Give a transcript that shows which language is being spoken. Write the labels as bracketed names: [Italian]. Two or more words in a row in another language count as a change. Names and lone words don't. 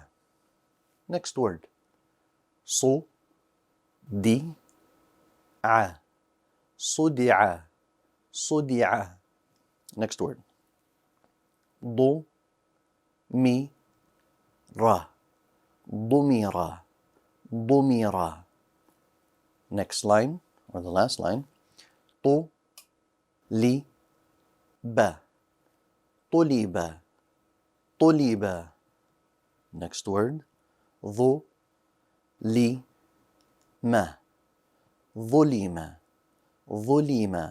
[English] Next word. Su-di-a. [Arabic] Sudi'a. Sudi'a. [English] Next word. Du-mi-ya. [Arabic] ضمر ضمر. [English] Next line, or the last line, [Arabic] طلب طلب طلب. [English] Next word, [Arabic] ظلم ظلم ظلم.